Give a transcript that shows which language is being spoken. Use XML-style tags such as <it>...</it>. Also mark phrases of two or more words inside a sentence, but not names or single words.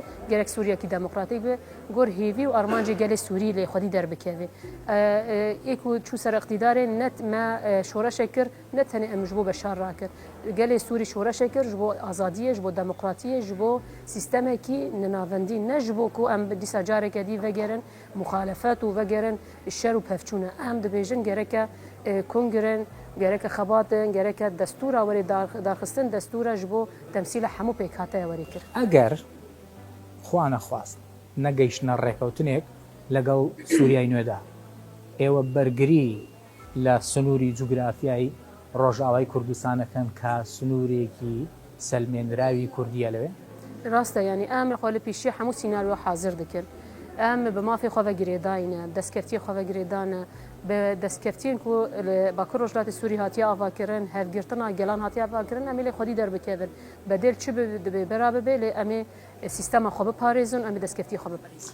<ku>گەرەک سووریەکی دەموکراتیک بێ گۆر هێوی و ئەرمانجی گەلێ سووری لێ خودی دەربکەوێ ئێک و چوو سەر اقتیدارێ نەت مە شۆرەشە کرد نەتەنێ ئەم ji بۆ بەشار ڕاکرد گەلێ سووری شۆرەشە کرد ji بۆ ئازادیە ji بۆ دەموکراتیە ji بۆ سیستەمێکی نەناوەندی نە ji بۆ ku ئەم دیسا جارێکە دی vegêrin muxalefet û vegêrin şer û pevçûne em dibêjin gereke kongirin gereke xebatin gereke destûra werê darxistin destûra ji bo temsîla hemû pêkhateye werê kir</ku> <ckb>ئەگەر خوا نەخواست نەگەیشتنە ڕێکەوتنێک لەگەڵ سووریای نوێدا ئێوە بەرگری لە سنووری جوگرافیایی ڕۆژاوای کوردستانەکەن کە سنوورێکی سەلمێنراوی کوردیە لەوێ</ckb> <ku>ڕاستە ینی ئەم خۆ لە پیشی هەموو سیناریۆ حاضر دکرد ئەم بە مافی خۆڤە گرێداینە دەستکەفتی خۆڤە گرێدانە بە دەستکەفتین و باکو ڕۆژلاتی سووری هاتیە ئاواکردن هەرگرتنا گەلان هاتیە ئاواکردن ئەمێ لێ خۆدی دەربکەون بەدێر چ دەبێ بەرا ببێ لێ ئەمێ سیستەمە خۆ بپارێزن ئەمێ دەستکەفتی خۆ بپارێزن</ku>